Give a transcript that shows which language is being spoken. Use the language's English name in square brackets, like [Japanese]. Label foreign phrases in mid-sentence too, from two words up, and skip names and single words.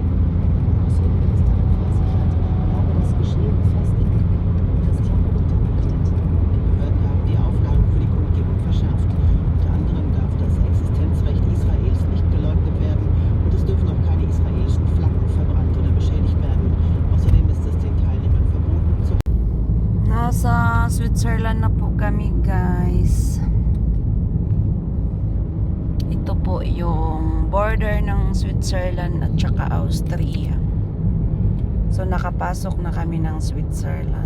[German] Außenministerin versichert, habe das Geschehen befestigt. Christian Ruther berichtet. Die Behörden haben die Auflagen für die Kundgebung verschärft. Unter anderem darf das Existenzrecht Israels nicht geleugnet werden und es dürfen auch keine israelischen Flaggen verbrannt oder beschädigt werden. Außerdem ist es den Teilnehmern verboten, zu [Filipino] Nasa Switzerland na po kami, guys. Ito po yung border ng Switzerland at saka Austria. So nakapasok na kami ng Switzerland.